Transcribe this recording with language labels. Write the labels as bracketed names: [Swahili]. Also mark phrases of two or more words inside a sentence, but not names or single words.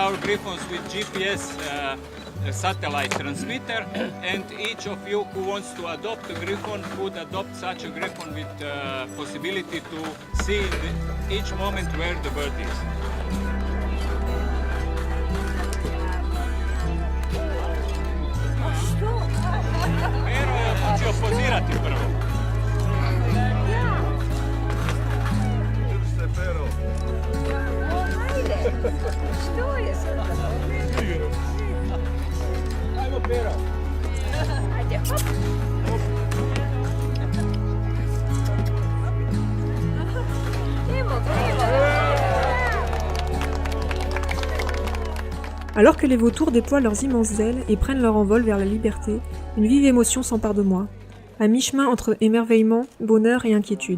[English] griffons with GPS satellite transmitter, and each of you who wants to adopt a griffon could adopt such a griffon with possibility to see in each moment where the bird is. [Croatian] Pero je odlučio pozirati prvo. Drž se, Pero. Ajde, što je sad? Ajmo, Pero. Ajde, hop. [French] Alors que les vautours déploient leurs immenses ailes et prennent leur envol vers la liberté, une vive émotion s'empare de moi, à mi-chemin entre émerveillement, bonheur et inquiétude.